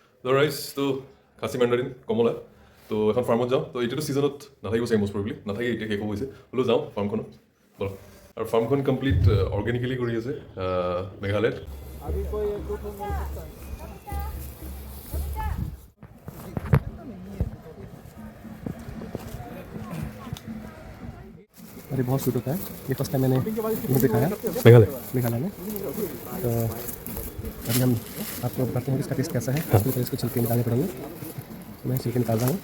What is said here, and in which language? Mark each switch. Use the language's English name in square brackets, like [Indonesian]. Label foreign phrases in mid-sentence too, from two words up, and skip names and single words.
[Assamese] ৰাইচ তো খাচী মেণ্ডাৰিন কমলা তো এখন ফাৰ্মত যাওঁ তো এতিয়াতো ছিজনত নাথাকিব চাগে [English] most probably [Assamese] নাথাকে এতিয়া শেষ হ'ব হৈছে হ'লেও যাওঁ ফাৰ্মখনত ব'লক আৰু ফাৰ্মখন [English] complete organically [Assamese] কৰি আছে মেঘালয়ত [Hindi] अभी कोई एक दो ठो मिल सकता है। अरे बहुत सूट होता है ये [English] first time [Hindi] मैंने यहीं दिखाया मेघालय में तो अभी हम आपको बताते हैं कि इसका टेस्ट कैसा है उसके पहले इसको छिलके निकालने पड़ेंगे तो मैं छिलके निकाल रहा हूँ